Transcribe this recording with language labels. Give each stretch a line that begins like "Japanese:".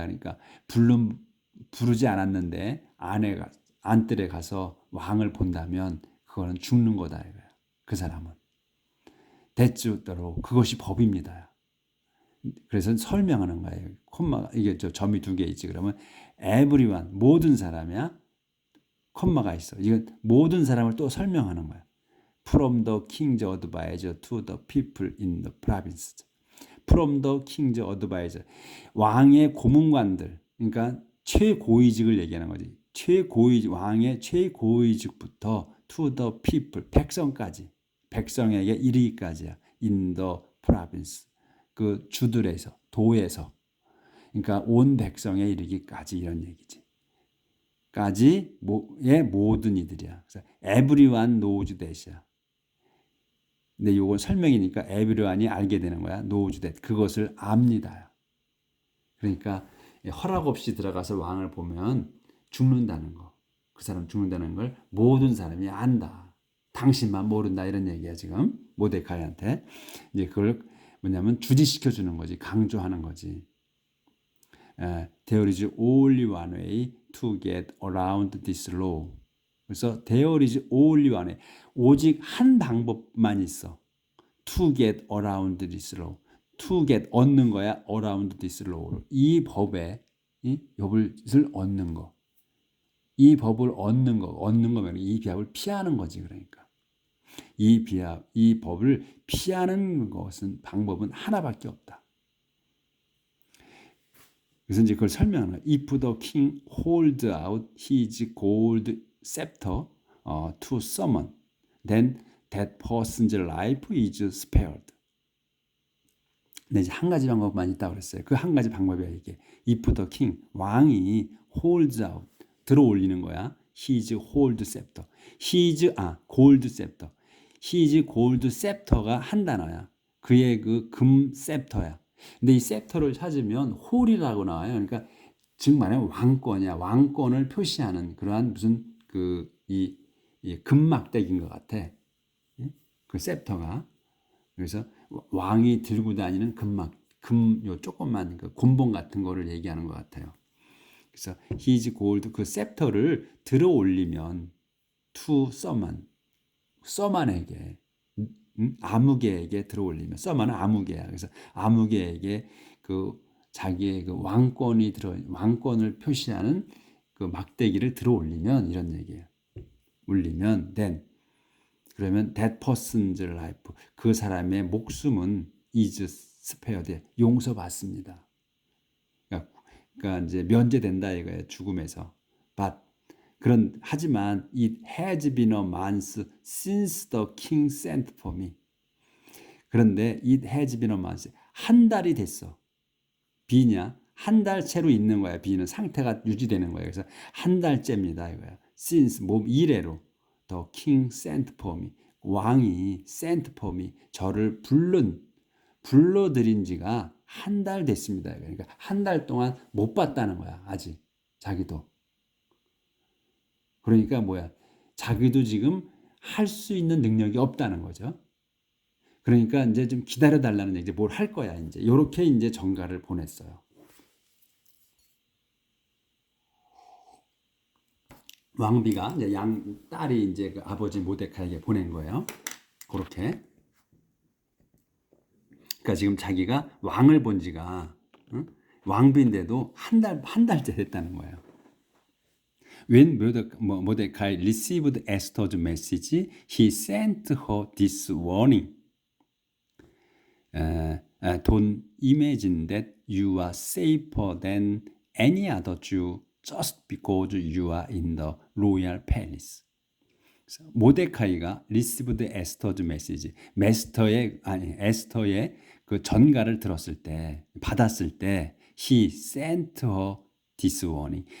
Korean: 그러니까 부르지 않았는데 안뜰에 가서 왕을 본다면 그거는 죽는 거다 이거야. 그 사람은.
English: that's the law.
Korean: 그것이 법입니다. 그래서 설명하는 거예요. 콤마가 이게 점이 두 개 있지. 그러면 everyone 모든 사람이야. 콤마가 있어. 이건 모든 사람을 또 설명하는 거야.
English: From the king's advisor to the people in the province. From the king's advisor.
Korean: 왕의 고문관들. 그러니까 최고위직을 얘기하는 거지. 왕의 최고위직부터
English: to the people.
Korean: 백성까지. 백성에게 이르기까지야.
English: In the province.
Korean: 그 주들에서, 도에서. 그러니까 온 백성에 이르기까지 이런 얘기지. 까지의 모든 이들이야. 그래서
English: everyone knows that이야.
Korean: 근데 이건 설명이니까 everyone이 알게 되는 거야.
English: knows that.
Korean: 그것을 압니다. 그러니까 허락 없이 들어가서 왕을 보면 죽는다는 거. 그 사람 죽는다는 걸 모든 사람이 안다. 당신만 모른다 이런 얘기야 지금 모데카이한테. 이제 그걸 뭐냐면 주지시켜 주는 거지. 강조하는 거지.
English: There is only one way to get around this law.
Korean: 그래서
English: there is only one way.
Korean: 오직 한 방법만 있어.
English: To get around this law. To get
Korean: 얻는 거야.
English: Around this law.
Korean: 이 법에 이 법을 얻는 거. 이 법을 얻는 거면 이 비합을 피하는 거지. 그러니까 이 법을 피하는 것은 방법은 하나밖에 없다. 그래서 이제 그걸 설명하는 거야.
English: If the king hold out his gold scepter to someone, then that person's life is spared.
Korean: 근데 이제 한 가지 방법만 있다고 그랬어요. 그 한 가지 방법이야 이게.
English: If the king
Korean: 왕이
English: holds out
Korean: 들어 올리는 거야.
English: His hold scepter. gold scepter. His gold scepter
Korean: 가 한 단어야. 그의 그 금 셉터야. 근데 이 셉터를 찾으면 홀이라고 나와요. 그러니까 즉 말하면 왕권이야. 왕권을 표시하는 그러한 무슨 이 금막대기인 것 같아. 그 셉터가. 그래서 왕이 들고 다니는 요 조그만 그 곤봉 같은 거를 얘기하는 것 같아요. 그래서 his gold 그 셉터를 들어 올리면 to 서만에게 아무개에게 들어올리면 서만은 아무개야. 그래서 아무개에게 그 자기의 그 왕권을 표시하는 그 막대기를 들어올리면 이런 얘기예요. 올리면 then 그러면
English: that person's life
Korean: 그 사람의 목숨은
English: is spared
Korean: 용서받습니다. 그러니까 이제 면제된다 이거예요. 죽음에서.
English: But
Korean: 하지만
English: it has been a month since the king sent for me.
Korean: 그런데
English: it has been a month
Korean: 한 달이 됐어. B냐? 한 달째로 있는 거야. B는 상태가 유지되는 거야. 그래서 한 달째입니다 이거야.
English: Since
Korean: 이래로
English: the king sent for me.
Korean: 왕이
English: sent for me
Korean: 저를 불러들인 지가 한 달 됐습니다. 그러니까 한 달 동안 못 봤다는 거야. 아직 자기도. 그러니까 뭐야? 자기도 지금 할 수 있는 능력이 없다는 거죠. 그러니까 이제 좀 기다려 달라는 얘기. 뭘 할 거야 이제. 요렇게 이제 전가를 보냈어요. 왕비가 이제 딸이 이제 그 아버지 모데카이에게 보낸 거예요. 그렇게. 그러니까 지금 자기가 왕을 본 지가 응? 왕비인데도 한 달째 됐다는 거예요.
English: When Mordecai received Esther's message, he sent her this warning. Don't imagine that you are safer than any other Jew just because you are in the royal palace.
Korean: 모데카이가 received Esther's message, 에스터의 그 전가를 들었을 때, 받았을 때,
English: he sent her this warning.